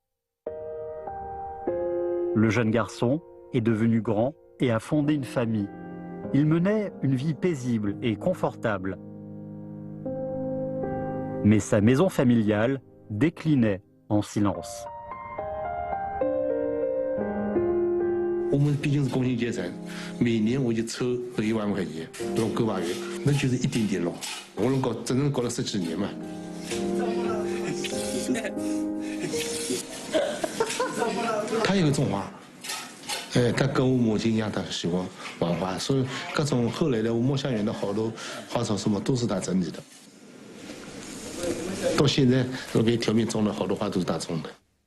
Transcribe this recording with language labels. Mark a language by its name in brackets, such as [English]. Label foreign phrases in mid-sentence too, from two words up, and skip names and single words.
[French] Le jeune garçon est devenu grand et a fondé une famille. Il menait une vie paisible et confortable. Mais sa maison familiale déclinait en silence. [Chinese] 我们毕竟是工薪阶层，每年我就抽1万块钱，弄9、8月，那就是一点点弄。我能搞，整整搞了10几年嘛。他也会种花，他跟我母亲一样，他喜欢玩花，所以各种后来的我墨香园的好多花草什么都是他整理的。到现在我给条面种了好多花都是他种的。